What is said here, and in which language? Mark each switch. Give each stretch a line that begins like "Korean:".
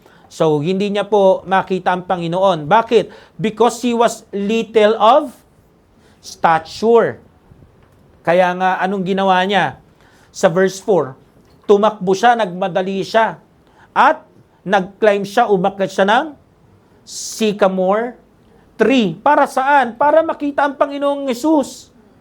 Filipino: So, hindi niya po makita ang Panginoon. Bakit?
English: Because he was little of stature.
Filipino: Kaya nga, anong ginawa niya? Sa verse 4, tumakbo siya, nagmadali siya, at nag-climb siya, umakyat siya ng sycamore tree. Para saan? Para makita ang Panginoong Hesus.